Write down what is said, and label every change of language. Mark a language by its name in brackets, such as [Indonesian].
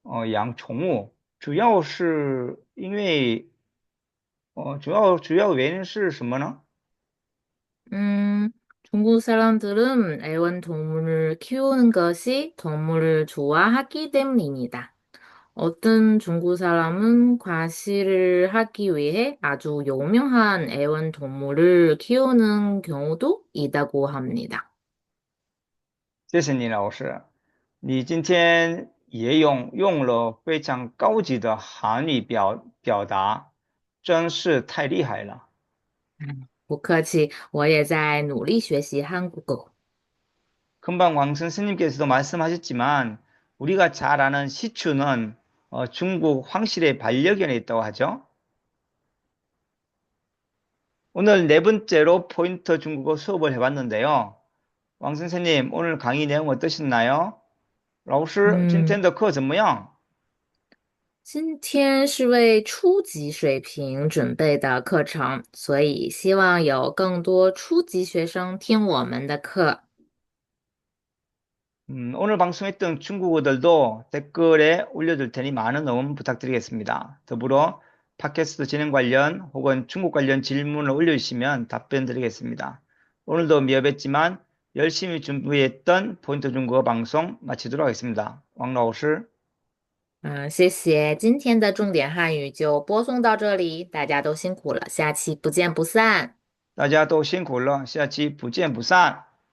[Chinese] 养宠物，主要是因为主要原因是什么呢？ [Korean] 음, 중국 사람들은 애완동물을 키우는 것이 동물을 좋아하기 때문입니다. 어떤 중국 사람은 과시를 하기 위해 아주 유명한 애완동물을 키우는 경우도 있다고 합니다. [Chinese] 谢谢你，老师。你今天也用了非常高级的韩语表达，真是太厉害了。不客气，我也在努力学习한국어。 [Korean] 금방 왕 선생님께서도 말씀하셨지만 우리가 잘 아는 시추는 중국 황실의 반려견에 있다고 하죠. 오늘 네 번째로 포인트 중국어 수업을 해봤는데요. 왕 선생님, 오늘 강의 내용 어떠셨나요? 嗯， [Chinese] 老师今天的课怎么样？今天是为初级水平准备的课程，所以希望有更多初级学生听我们的课。 [Korean] 오늘 방송했던 중국어들도 댓글에 올려둘 테니 많은 응원 부탁드리겠습니다. 더불어 팟캐스트 진행 관련 혹은 중국 관련 질문을 올려주시면 답변 드리겠습니다. 오늘도 미흡했지만 열심히 준비했던 포인트 중국어 방송 마치도록 하겠습니다. [Chinese] 왕老师，谢谢，今天的重点汉语就播送到这里，大家都辛苦了，下期不见不散。大家都辛苦了，下期不见不散。